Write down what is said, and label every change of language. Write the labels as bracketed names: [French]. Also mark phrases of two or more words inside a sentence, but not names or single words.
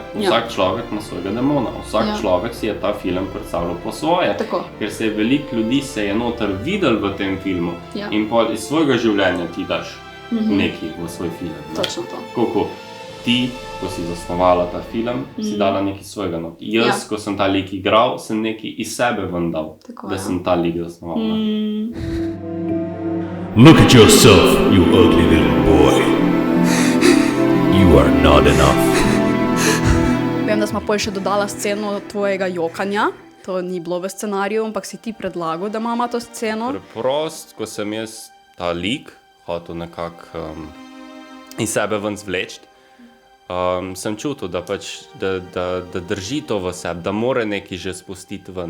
[Slovenian] Vsak človek ima svojega demona, vsak človek si je ta film predstavljal po svoje, ker se je veliko ljudi se je noter videl v tem filmu in pol iz svojega življenja ti daš nekaj v svoj film. Točno to. Kako ti, ko si zasnovala ta film, si dala nekaj svojega not. Jaz, ko sem ta lik igral, sem nekaj iz sebe ven dal, da sem ta lik zasnovala. [English] Look at yourself, you ugly little boy. You are not enough. [Slovenian] Vem, da smo pol še dodala sceno tvojega jokanja. To ni bilo v scenariju, ampak si ti predlagal, da imamo to sceno. Preprost, ko sem jaz ta lik hotel nekako iz sebe ven zvleči, sem čutil, da pač, da drži to v sebi, da mora nekaj že spustiti ven.